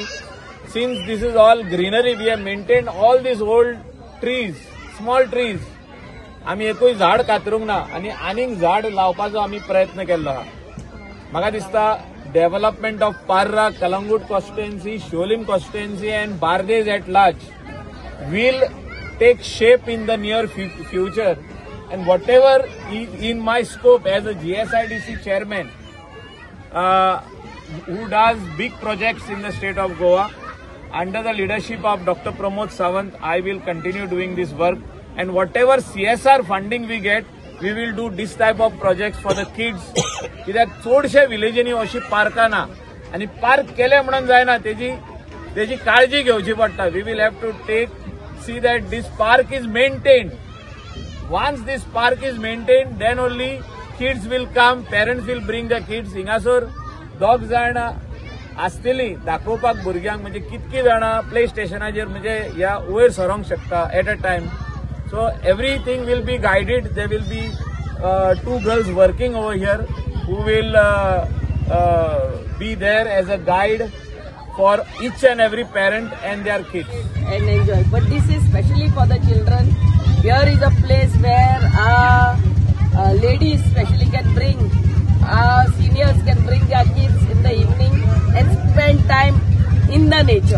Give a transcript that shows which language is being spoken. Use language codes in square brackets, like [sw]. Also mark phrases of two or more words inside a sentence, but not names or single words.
[en] since this is all greenery, we have maintain all these old trees, small trees. [kok] आमी एकूय झाड कातरूंक ना आनी आनीक झाड लावपाचो आमी प्रयत्न केल्लो आहा. म्हाका दिसता [en] development of पार्रा, कलंगूट constituency, शोलिम constituency and बार्देज at large will take shape in the near future, and whatever is in my scope as a GSIDC chairman who does big projects in the state of Goa under the leadership of Dr. Pramod Sawant, I will continue doing this work, and whatever CSR funding we get, we will do this type of projects for the kids. [kok] कित्याक चडशे विलेजींनी अशी पार्कां ना आनी पार्क केले म्हणून जायना, तेजी काळजी घेवची पडटा. [en] we will have to see that this park is maintained. Once this park is maintained, then only kids will come, parents will bring the kids. [kok] हिंगासोर 2 जाणां आसतलीं दाखोवपाक भुरग्यांक, म्हणजे कितकी जाणां प्ले स्टेशनाचेर म्हणजे ह्या वयर सरोंक शकता [en] at a time. so everything will be guided. there will be 2 girls working over here who will be there as a guide for each and every parent and their kids. And enjoy. But this is specially for the children. Here is a place where ladies especially can bring, seniors can bring their kids in the evening and spend time in the nature.